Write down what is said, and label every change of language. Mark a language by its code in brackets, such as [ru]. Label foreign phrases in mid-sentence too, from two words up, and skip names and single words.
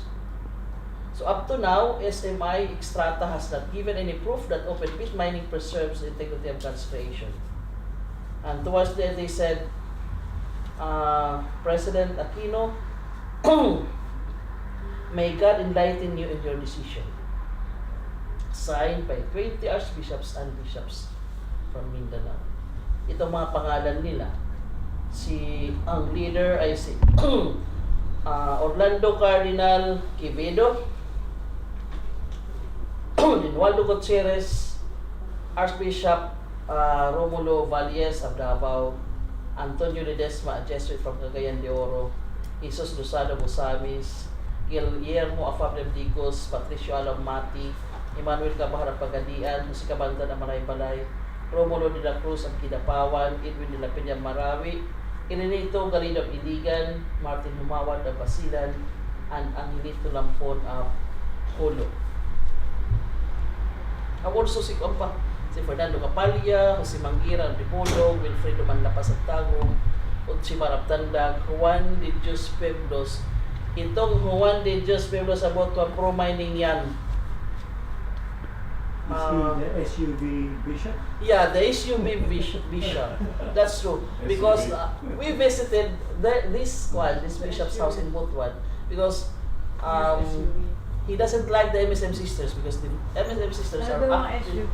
[en] So up to now, SMI Extrata has not given any proof that open pit mining preserves the integrity of God's creation. And towards the end, they said, President Aquino, may God enlighten you in your decision. Signed by 20 archbishops and bishops from Mindanao. [tl] Itong mga pangalan nila, ang leader ay si Orlando Cardinal Quevedo, Dinualdo Gutierrez, Archbishop Romulo Valles [en] of Davao, Antonio Ledesma, a Jesuit from Cagayan de Oro, Jesus Luzado Busamis, Guillermo Afable Dicos, Patricio Alamati, Emmanuel Cabahar of Pagadian, Jose Cabanda ng Balay, Romulo de la Cruz of Kidapawan, Edwin de la Peña Marawi, Irenito Galindo of Iligan, Martin Humawad of Basilan, and Angelito Lampon of Holo. [tl] Also si Fernando Capalla, si Mangira ng Dipolog, Wilfredo Manlapas at Tagong, at si Maraptandag, Juan de Dios Pueblos. Itong Juan de Dios Pueblos [en] about to pro-mining [tl] yan. [en] Is he the SUV bishop? Yeah, the SUV bishop. That's true. Because we visited this bishop's house in Butuan because he doesn't like the MSM sisters because the MSM sisters are active.